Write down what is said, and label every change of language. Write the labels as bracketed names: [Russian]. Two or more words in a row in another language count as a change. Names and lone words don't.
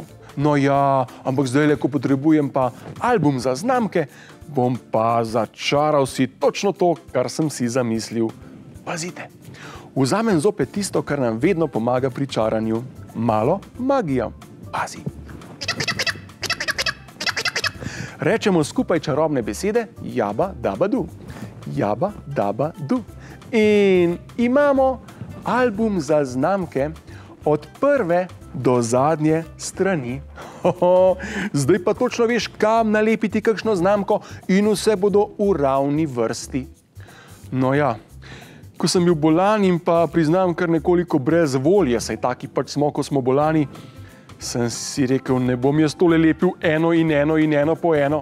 [Slovenian] No ja, ampak zdajle, ko potrebujem pa album za znamke, bom pa začaral si točno to, kar sem si zamislil. Pazite, vzamem zopet tisto, kar nam vedno pomaga pri čaranju. Malo magija. Pazi. Rečemo skupaj čarobne besede jaba, daba, du. Jaba, daba, du. In imamo album za znamke od prve do zadnje strani. Zdaj pa točno veš, kam nalepiti kakšno znamko in vse bodo v ravni vrsti. No ja, ko sem bil bolan in pa priznam kar nekoliko brez volje, saj taki pač smo, ko smo bolani, sem si rekel, ne bom jaz tole lepil eno in eno po eno.